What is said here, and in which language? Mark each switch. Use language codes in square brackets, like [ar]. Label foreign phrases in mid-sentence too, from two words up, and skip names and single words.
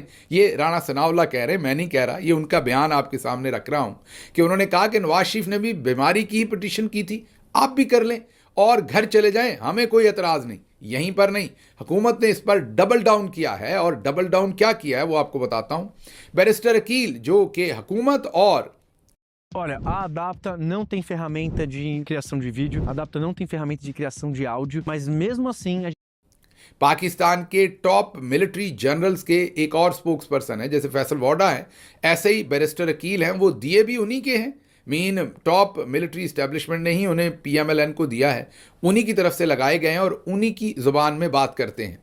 [ur] یہ رانا ثناء اللہ کہہ رہے ہیں، میں نہیں کہہ رہا، یہ ان کا بیان آپ کے سامنے رکھ رہا ہوں کہ انہوں نے کہا کہ نواز شریف نے بھی بیماری کی ہی پٹیشن کی تھی، آپ بھی کر لیں اور گھر چلے جائیں، ہمیں کوئی اعتراض نہیں۔ یہیں پر نہیں، حکومت نے اس پر [en] double down [ur] کیا ہے، اور [en] double down [ur] کیا کیا ہے وہ آپ کو بتاتا ہوں۔ بیرسٹر عقیل جو کہ حکومت اور [pt] Olha, a Adapta não tem ferramenta de criação de vídeo, a Adapta não tem ferramenta de criação de áudio, mas mesmo assim [ur] پاکستان کے [en] top military generals [ur] کے ایک اور سپوکس پرسن ہے، جیسے فیصل واڈا ہے، ایسے ہی بیرسٹر عقیل ہیں، وہ دیے بھی انہی کے ہیں، [en] main top military establishment [ur] نے ہی انہیں پی ایم ایل این کو دیا ہے، انہی کی طرف سے لگائے گئے ہیں اور انہی کی زبان میں بات کرتے ہیں۔